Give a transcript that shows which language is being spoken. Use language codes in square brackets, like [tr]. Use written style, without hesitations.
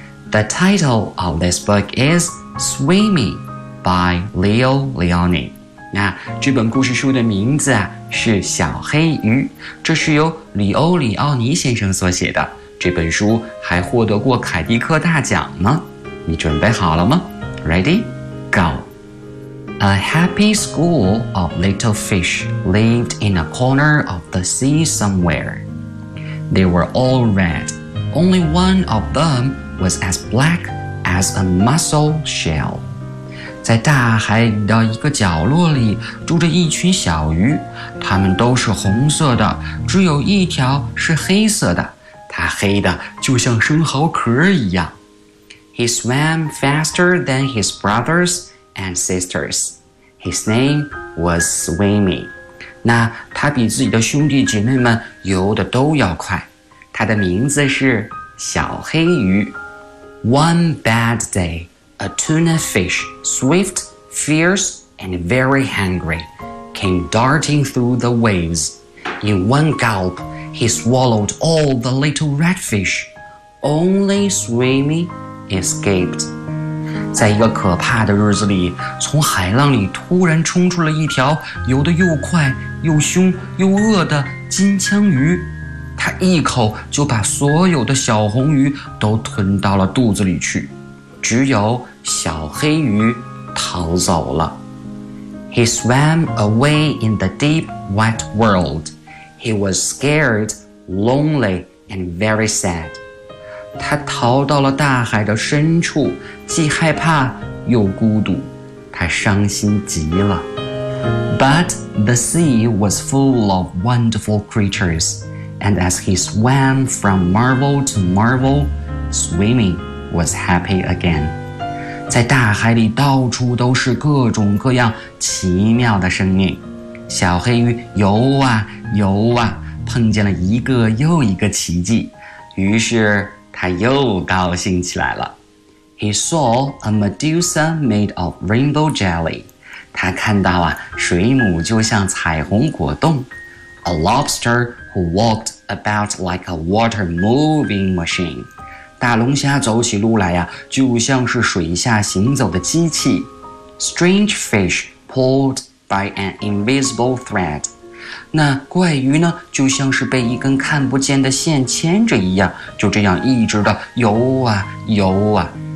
[en] The title of this book is Swimmy by Leo Leoni. [zh] 那这本故事书的名字啊是小黑鱼，这是由里欧里奥尼先生所写的。这本书还获得过凯迪克大奖呢。你准备好了吗？ [en] Ready? Go! A happy school of little fish lived in a corner of the sea somewhere. They were all red. Only one of themwas as black as a mussel shell. [zh] 在大海的一个角落里住着一群小鱼，它们都是红色的，只有一条是黑色的，它黑的就像生蚝壳一样。 [en] He swam faster than his brothers and sisters. His name was Swimmy. [zh] 那他比自己的兄弟姐妹们游得都要快，他的名字是小黑鱼。 [en] One bad day, a tuna fish, swift, fierce, and very hungry, came darting through the waves. In one gulp, he swallowed all the little redfish. Only Swimmy escaped. [zh] 在一个可怕的日子里，从海浪里突然冲出了一条游得又快又凶又恶的金枪鱼。他一口就把所有的小红鱼都吞到了肚子里去，只有小黑鱼逃走了。 [en] He swam away in the deep, wet world. He was scared, lonely, and very sad. [zh] 他逃到了大海的深处，既害怕又孤独，他伤心极了。 [en] But the sea was full of wonderful creatures. And as he swam from marvel to marvel, Swimmy was happy again. [zh] 在大海里到处都是各种各样奇妙的生命。小黑鱼游啊游啊，碰见了一个又一个奇迹。于是他又高兴起来了。 [en] He saw a Medusa made of rainbow jelly. [zh] 他看到啊，水母就像彩虹果冻。 [en] A lobster who walked about like a water moving machine. [zh] 大龙虾走起路来啊，就像是水下行走的机器。 [en] Strange fish pulled by an invisible thread. [zh] 那怪鱼呢，就像是被一根看不见的线牵着一样，就这样一直的游啊游啊。